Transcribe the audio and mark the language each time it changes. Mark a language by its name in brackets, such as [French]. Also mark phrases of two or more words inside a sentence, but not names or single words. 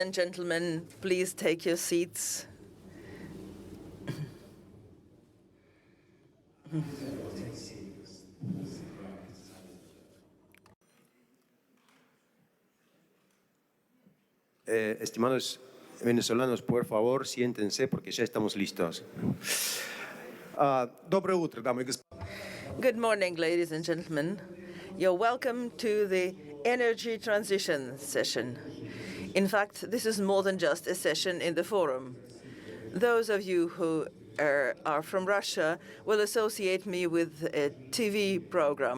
[English] and gentlemen, please take your seats. [Spanish] Estimados venezolanos, por favor, siéntense porque ya estamos listos. [Russian] Доброе утро, дамы и господа. [English] Good morning, ladies and gentlemen. You're welcome to the energy transition session. In fact, this is more than just a session in the forum. Those of you who are from Russia will associate me with a TV program.